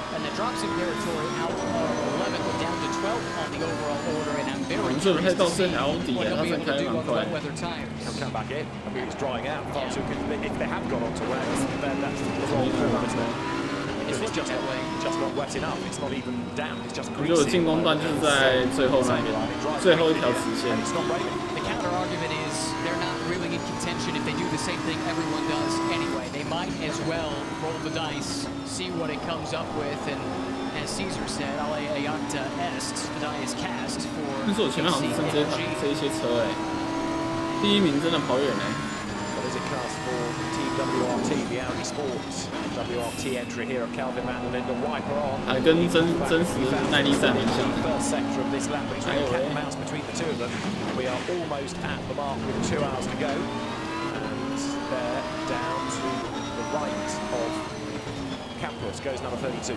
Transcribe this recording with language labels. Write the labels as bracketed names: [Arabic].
[English] And that drops Imperatori out of 11th down to 12th on the overall order. And I'm very curious to see what he'll be able to do on the wet weather tires. He'll come back in. I mean, it's drying out far too quickly. If they have gone on to wet, then that's the wrong form, isn't it? It's just not wet enough. It's not even damp. It's just [Chinese] 我觉得进攻段就是在最后那边，最后一条直线。 [English] The counter argument is they're not really in contention if they do the same thing everyone does anyway. They might as well roll the dice, see what it comes up with, and as Caesar said, [Latin] alle ayanta est, [English] the die is cast for [Chinese] 但是我前面好像只剩这一些车哎，第一名真的跑远哎。 [English] What is it cast for Team WRT, the Audi Sports WRT entry here of Kelvin van der Linde, wiper on. [Chinese] 跟真实耐力赛很像。 [English] First sector of this lap, but it's really cat and mouse between the two of them. We are almost at the mark with 2 hours to go, and they're down to the right of Campos goes number 32.